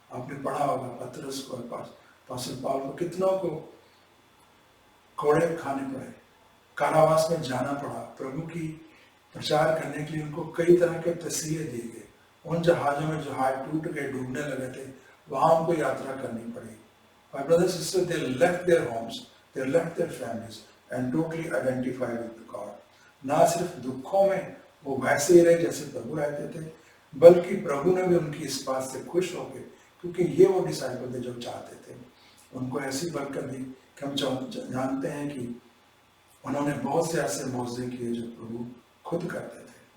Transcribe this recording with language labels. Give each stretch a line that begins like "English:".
Hindi: आपने पढ़ा होगा पतरस को, अपोस्टल पौल को, कितनों को कोड़े खाने पड़े, कारावास में जाना पड़ा, प्रभु की प्रचार करने के लिए उनको कई तरह के तस्वीरें दी गई। उन जहाजों में जहाज टूट गए, डूबने लगे थे, वहां उनको यात्रा करनी पड़ी।
English: My brothers and sisters, they left their homes, they left their families and totally identified with God।
Hindi: ना सिर्फ दुखों में वो वैसे ही रहे जैसे प्रभु रहते थे, बल्कि प्रभु ने भी उनकी इस बात से खुश हो गए, क्योंकि ये वो डिसाइपल थे जो चाहते थे। उनको ऐसी बरकत दी कि हम जानते हैं कि उन्होंने बहुत से ऐसे मौजे किए जो प्रभु खुद करते थे।